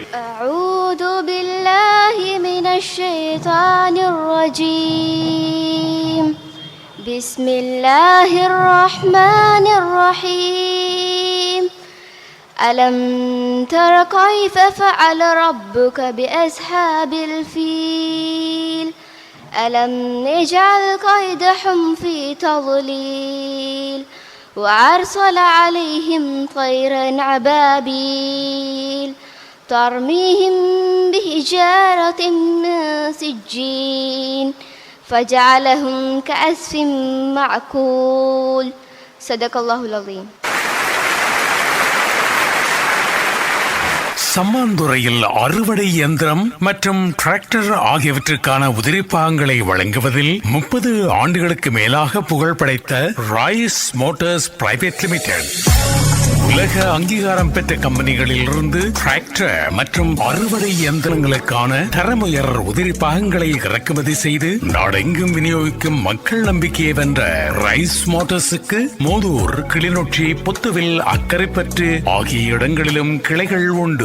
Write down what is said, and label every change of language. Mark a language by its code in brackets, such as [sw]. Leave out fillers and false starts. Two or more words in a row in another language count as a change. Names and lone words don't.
[ar] أعوذ بالله من الشيطان الرجيم. بسم الله الرحمن الرحيم. ألم تر كيف فعل ربك بأصحاب الفيل. ألم نجعل كيدهم في تضليل وأرسل عليهم طيرا أبابيل ترميهم بحجارة من سجين فجعلهم كعصف مأكول. صدق الله العظيم. [ta] சம்மாந்துறையில் அறுவடை இயந்திரம் மற்றும் டிராக்டர் ஆகியவற்றுக்கான உதிரிப்பாகங்களை வழங்குவதில் 30 ஆண்டுகளுக்கு மேலாக புகழ் படைத்த ராய்ஸ் மோட்டார்ஸ் பிரைவேட் லிமிடெட் உலக அங்கீகாரம் பெற்ற கம்பெனிகளில் இருந்து டிராக்டர் மற்றும் அறுவடை இயந்திரங்களுக்கான தரமுயர் உதிரி பாகங்களை இறக்குமதி செய்து நாடெங்கும் விநியோகிக்கும் மக்கள் நம்பிக்கையை வென்ற ரைஸ் மோட்டார்ஸுக்கு மோதூர், கிளிநொச்சி, புத்துவில், அக்கரைப்பற்று ஆகிய இடங்களிலும் கிளைகள் உண்டு.